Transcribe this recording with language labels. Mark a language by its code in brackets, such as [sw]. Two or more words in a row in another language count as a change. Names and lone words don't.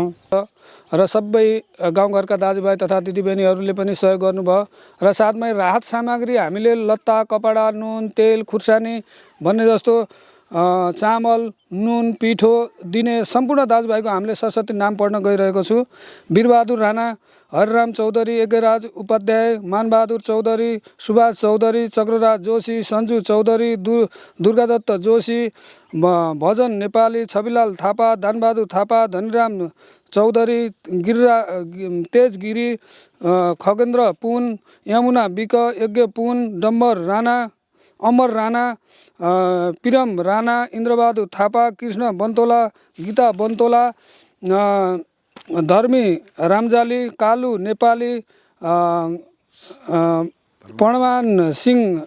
[ne] र सबै गाउँघरका दाजुभाइ तथा दिदीबहिनीहरूले पनि सहयोग गर्नुभयो र साथमै राहत सामग्री हामीले लत्ता कपडा नुन तेल खुर्सानी भन्ने जस्तो चामल नुन पिठो दिने सम्पूर्ण दाजुभाइको हामीले सरस्वती नाम पढ्न गइरहेको छु। वीरबहादुर राणा हरिराम चौधरी यज्ञराज उपाध्याय मानबहादुर चौधरी सुभाष चौधरी चक्रराज जोशी सञ्जु चौधरी दुर्गादत्त जोशी भजन नेपाली छविलाल थापा दानबहादुर थापा धनीराम चौधरी तेज गिरी खगेन्द्र पुन यमुना विक यज्ञ पुन डम्बर राणा अमर राणा पिरम राणा इन्द्रबहादुर थापा कृष्ण बन्तोला गीता बन्तोला धर्मी रामजाली कालु नेपाली पणमान सिंह